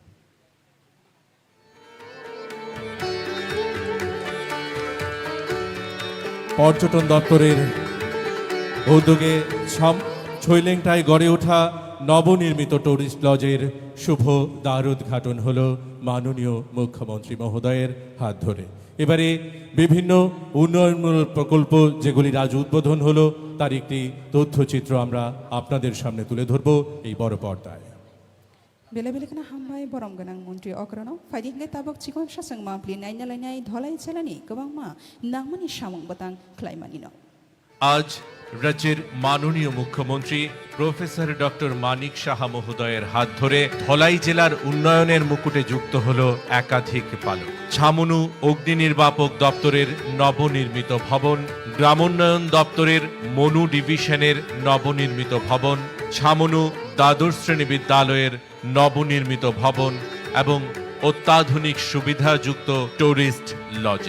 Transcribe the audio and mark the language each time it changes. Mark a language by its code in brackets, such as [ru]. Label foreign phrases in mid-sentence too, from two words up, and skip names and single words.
[bn] পর্যটন দপ্তরের উদ্যোগে ছৈলেংটায় গড়ে ওঠা নবনির্মিত টুরিস্ট লজের শুভ দ্বারোদ্ঘাটন হল মাননীয় মুখ্যমন্ত্রী মহোদয়ের হাত ধরে এবারে বিভিন্ন উন্নয়নমূলক প্রকল্প যেগুলির আজ উদ্বোধন হলো তার একটি তথ্যচিত্র আমরা আপনাদের সামনে তুলে ধরব এই বড় পর্দায় [trp] बेले बेले kana hambai borom ganang Montri Okrano, fighting le tabok chikon shasang ma pli naina lainai dholai chalani gobang ma nangmani shamang batang klaimanino. [bn] আজ রাজ্যের মাননীয় মুখ্যমন্ত্রী প্রফেসর ডক্টর মানিক সাহা মহোদয়ের হাত ধরে ধলাই জেলার উন্নয়নের মুকুটে যুক্ত হল একাধিক পালক। ছামনু অগ্নি নির্বাপক দপ্তরের নবনির্মিত ভবন, গ্রামোন্নয়ন দপ্তরের মনু ডিভিশনের নবনির্মিত ভবন, ছামনু দ্বাদশ শ্রেণী বিদ্যালয়ের নবনির্মিত ভবন এবং অত্যাধুনিক সুবিধাযুক্ত টুরিস্ট লজের।